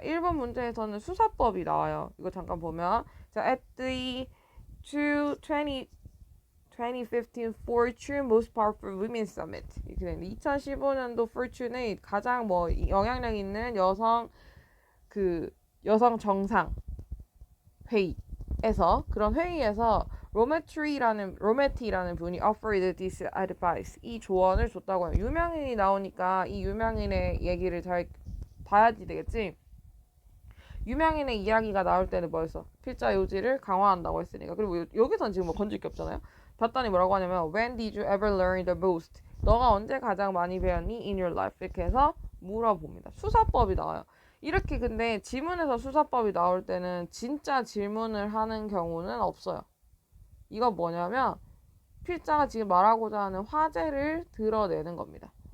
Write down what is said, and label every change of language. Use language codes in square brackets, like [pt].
[ko] 1번 문제에서는 수사법이 나와요. 이거 잠깐 보면 자, [en] at the 2015 Fortune Most Powerful Women Summit, [ko] 이렇게 되는데 2015년도 Fortune의 가장 뭐 영향력 있는 여성 정상 회의에서, 그런 회의에서 로메티라는 분이 [en] offered this advice, [ko] 이 조언을 줬다고 해요. 유명인이 나오니까 이 유명인의 얘기를 잘 봐야지 되겠지. 유명인의 이야기가 나올 때는 뭐였어? 필자 요지를 강화한다고 했으니까. 그리고 여기서는 지금 뭐 건질 게 없잖아요. [en] 봤더니 뭐라고 하냐면 When did you ever learn the most? [ko] 너가 언제 가장 많이 배웠니? [en] In your life. [ko] 이렇게 해서 물어봅니다. 수사법이 나와요. 이렇게 근데 지문에서 수사법이 나올 때는 진짜 질문을 하는 경우는 없어요. 이거 뭐냐면 필자가 지금 말하고자 하는 화제를 드러내는 겁니다.